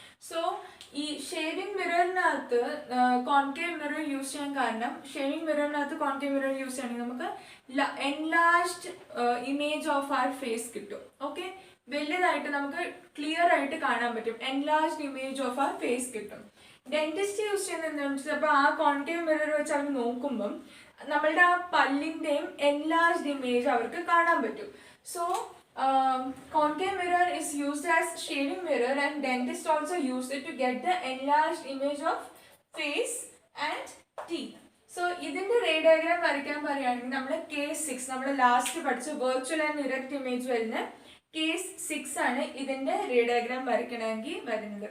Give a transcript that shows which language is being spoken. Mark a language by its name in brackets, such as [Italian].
[Malayalam] So ഈ shaving മിററിനകത്ത് concave mirror use ചെയ്യാൻ കാരണം, ഷേവിംഗ് മിററിനകത്ത് കോൺകേവ് മിറർ യൂസ് ചെയ്യണമെങ്കിൽ നമുക്ക് [English] enlarged image of our face [Malayalam] കിട്ടും. ഓക്കെ, വലുതായിട്ട് നമുക്ക് ക്ലിയർ ആയിട്ട് കാണാൻ പറ്റും. [English] enlarged image of our face [Malayalam] കിട്ടും. ഡെന്റിസ്റ്റ് യൂസ് ചെയ്യുന്നത് എന്താണെന്ന് വെച്ചാൽ അപ്പോൾ ആ കോൺകേവ് മിറർ വെച്ച് അവർ നോക്കുമ്പം നമ്മളുടെ ആ പല്ലിൻ്റെയും എൻലാർജ്ഡ് ഇമേജ് അവർക്ക് കാണാൻ പറ്റും. [English] So concave mirror is used as shaving mirror and dentist also use it to get the enlarged image of face and teeth. [Malayalam] So ഇതിന്റെ റേ ഡയഗ്രാം വരയ്ക്കാൻ പറയുകയാണെങ്കിൽ നമ്മൾ കേസ് 6 നമ്മൾ ലാസ്റ്റ് പഠിച്ച വെർച്വൽ ആൻഡ് ഇറക്റ്റ് ഇമേജ് വരുന്ന case 6 ആണ് ഇതിന്റെ ray diagram വരയ്ക്കണമെങ്കിൽ വരുന്നത്.